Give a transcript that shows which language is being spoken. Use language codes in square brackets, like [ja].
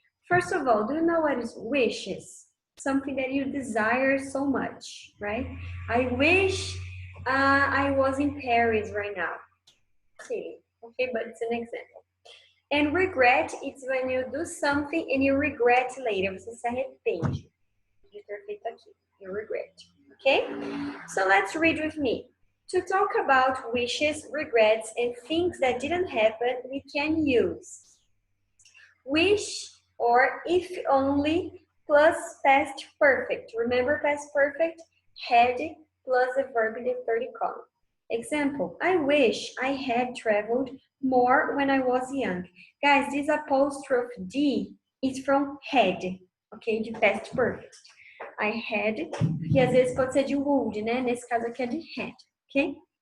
[en] First of all, do you know what is wishes? Something that you desire so much, right? I wish I was in Paris right now. Silly, okay, but it's an example. And regret, it's when you do something and you regret later. [pt] Você se arrepende de ter feito aquilo. [en] You regret, okay? So let's read with me. To talk about wishes, regrets, and things that didn't happen, we can use wish or if only plus past perfect. Remember past perfect? Had plus the verb in the third column. Example, I wish I had traveled more when I was young. Guys, this apostrophe D is from had, ok? [pt] De past perfect. I had, que às vezes pode ser de would, né? Nesse caso aqui é de had, ok?